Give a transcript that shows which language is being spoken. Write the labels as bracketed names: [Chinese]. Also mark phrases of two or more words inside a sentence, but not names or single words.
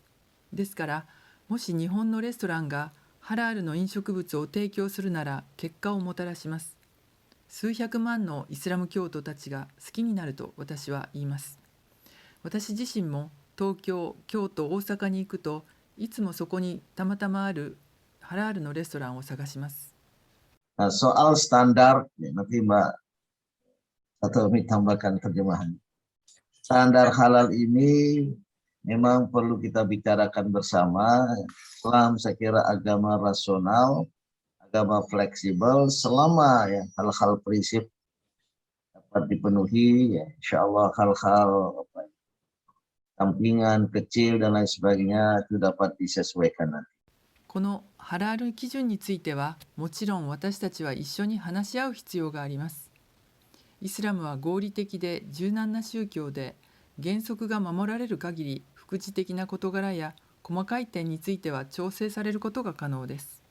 [Japanese] ですからもし日本のレストランがハラールの飲食物を提供するなら結果をもたらします。数百万のイスラム教徒たちが好きになると私は言います。私自身も東京、京都、大阪に行くといつもそこにたまたまあるハラールのレストランを探します。 [Indonesian] Soal standar, ya, nanti Mbak atau tambahkan terjemahan. Standar halal ini memang perlu kita bicarakan bersama. Islam saya kira agama rasional, agama fleksibel, selama ya hal-hal prinsip dapat dipenuhi, ya [Arabic] إن شاء الله [Indonesian] hal-hal sampingan kecil dan lain sebagainya itu dapat disesuaikan nanti. [Japanese] このハラール基準についてはもちろん私たちは一緒に話し合う必要があります。イスラムは合理的で柔軟な宗教で、原則が守られる限り副次的な事柄や細かい点については調整されることが可能です。